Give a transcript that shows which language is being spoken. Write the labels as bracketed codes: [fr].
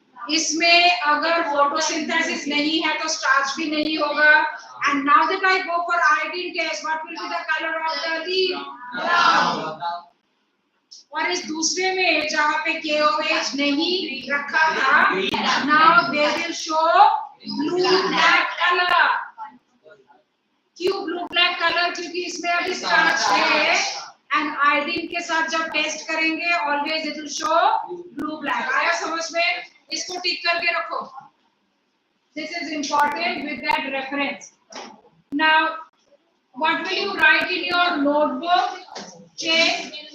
[hi] इसमें अगर photosynthesis नहीं है तो starch भी नहीं होगा. [en] And now that I go for iodine test, what will be the color of the leaf? Brown. [hi] और इस दूसरे में जहाँ पे KOH नहीं रखा था, [en] now they will show blue black color. [hi] क्यों blue black color? क्योंकि इसमें अभी starch है and iodine के साथ जब टेस्ट करेंगे [en] always it will show blue black. [hi] आया समझ में? इसको टिक करके रखो. [en] This is important with that reference. Now, what will you write in your notebook? Check.